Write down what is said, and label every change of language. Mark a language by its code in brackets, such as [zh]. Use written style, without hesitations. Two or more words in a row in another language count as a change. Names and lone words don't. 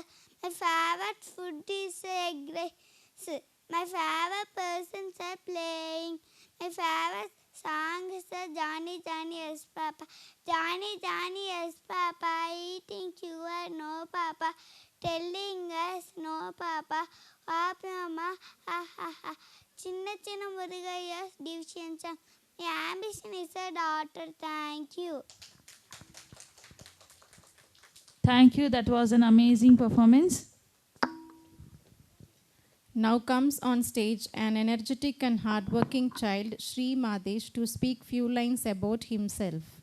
[en] My favorite food is egg rice. My favorite persons are playing. My favorite song is Johnny Johnny Yes Papa. Johnny Johnny Yes Papa, eating sugar no Papa, telling us no Papa, happy mama, ha ha ha. Chinna Chinna Murugayya's division song. My ambition is a daughter. Thank you. Thank you. That was an amazing performance. Now comes on stage an energetic and hardworking child, Sri Madesh, to speak few lines about himself.